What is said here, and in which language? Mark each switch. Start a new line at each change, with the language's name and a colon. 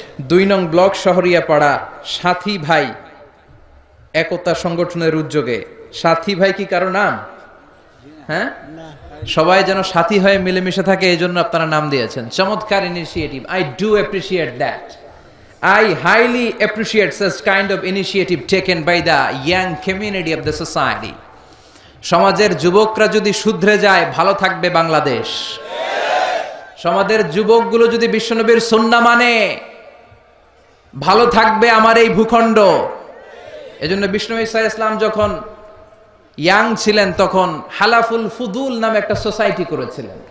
Bangla: 2 নং ব্লক শহরিয়াপাড়া সাথী ভাই একতা সংগঠনের উদ্যোগে। সাথী ভাই কি কারো নাম? হ্যাঁ, সবাই যেন সাথী হয়ে মিলেমিশে থাকে, এই জন্য আপনারা নাম দিয়েছেন। চমৎকার initiative,
English: I do appreciate that. I highly appreciate such kind of initiative taken by the young community of the society.
Bangla: সমাজের যুবকরা যদি শুধরে যায়, ভালো থাকবে বাংলাদেশ। সমাজের যুবকগুলো যদি বিশ্বনবীর সুন্নাহ মানে, ভালো থাকবে আমার এই ভূখণ্ড। এজন্য বিষ্ণু ঈসা ইসলাম যখন ইয়াং ছিলেন তখন হালাফুল ফুদুল নামে একটা সোসাইটি করেছিলেন।